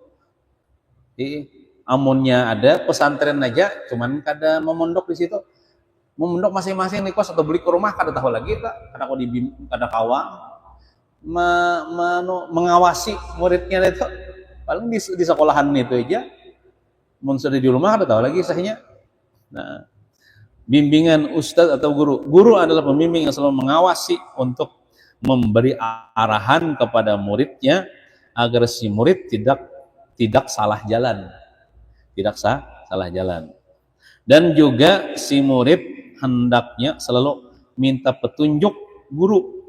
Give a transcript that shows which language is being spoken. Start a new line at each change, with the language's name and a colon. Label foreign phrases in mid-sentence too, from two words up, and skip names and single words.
Banjar: Amunnya ada pesantren aja, cuman kada memondok di situ, memondok masing-masing di kos atau beli ke rumah kada tahu lagi tak, kada kawang mengawasi muridnya itu, paling di sekolahan itu aja, mun sudah di rumah kada tahu lagi sahnya.
Indonesian: Nah, bimbingan ustaz atau guru adalah pembimbing yang selalu mengawasi untuk memberi arahan kepada muridnya agar si murid tidak salah jalan. Dan juga si murid hendaknya selalu minta petunjuk guru.